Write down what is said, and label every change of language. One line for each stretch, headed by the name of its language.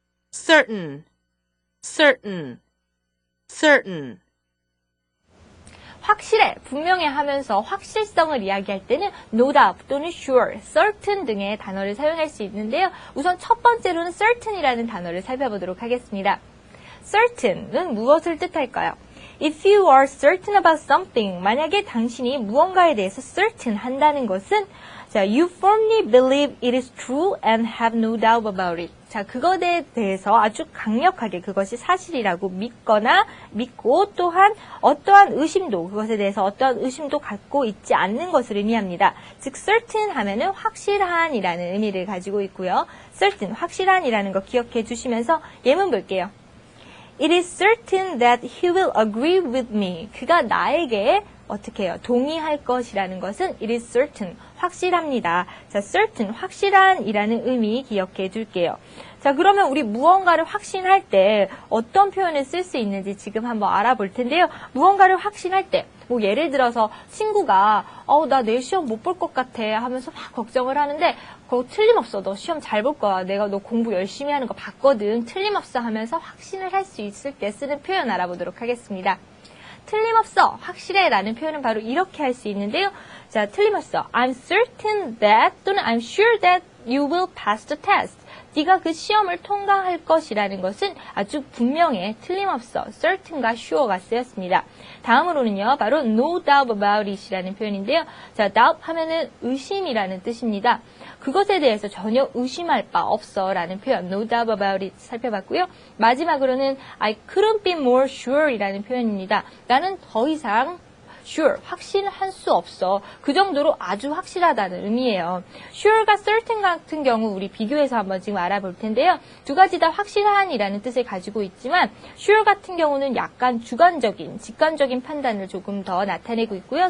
English: certain, certain, certain.
Korean: 확실해, 분명해 하면서 확실성을 이야기할 때는
English: no doubt
Korean: 또는 sure, certain 등의 단어를 사용할 수 있는데요. 우선 첫 번째로는 certain이라는 단어를 살펴보도록 하겠습니다. certain은 무엇을 뜻할까요?
English: If you are certain about something,
Korean: 만약에 당신이 무언가에 대해서 certain 한다는 것은 자,
English: you firmly believe it is true and have no doubt about it.
Korean: 자, 그것에 대해서 아주 강력하게 그것이 사실이라고 믿고 또한 어떠한 의심도, 그것에 대해서 어떠한 의심도 갖고 있지 않는 것을 의미합니다. 즉, certain 하면은 확실한이라는 의미를 가지고 있고요. certain, 확실한이라는 거 기억해 주시면서 예문 볼게요.
English: It is certain that he will agree with me.
Korean: 그가 나에게 어떻게 해요? 동의할 것이라는 것은
English: it is certain,
Korean: 확실합니다. 자, certain, 확실한이라는 의미 기억해 둘게요. 자, 그러면 우리 무언가를 확신할 때 어떤 표현을 쓸 수 있는지 지금 한번 알아볼 텐데요. 무언가를 확신할 때, 뭐 예를 들어서 친구가 나 내일 시험 못 볼 것 같아 하면서 막 걱정을 하는데 그거 틀림없어. 너 시험 잘 볼 거야. 내가 너 공부 열심히 하는 거 봤거든. 틀림없어 하면서 확신을 할 수 있을 때 쓰는 표현 알아보도록 하겠습니다. 틀림없어, 확실해 라는 표현은 바로 이렇게 할 수 있는데요. 자, 틀림없어.
English: I'm certain that 또는 I'm sure that you will pass the test.
Korean: 네가 그 시험을 통과할 것이라는 것은 아주 분명해, 틀림없어. certain과 sure가 쓰였습니다. 다음으로는요, 바로
English: no doubt about it
Korean: 이라는 표현인데요. 자, doubt 하면은 의심이라는 뜻입니다. 그것에 대해서 전혀 의심할 바 없어 라는 표현
English: no doubt about it
Korean: 살펴봤고요. 마지막으로는
English: I couldn't be more sure
Korean: 이라는 표현입니다. 나는 더 이상 sure, 확신할 수 없어. 그 정도로 아주 확실하다는 의미예요. sure가 certain 같은 경우 우리 비교해서 한번 지금 알아볼 텐데요. 두 가지 다 확실한이라는 뜻을 가지고 있지만 sure 같은 경우는 약간 주관적인, 직관적인 판단을 조금 더 나타내고 있고요.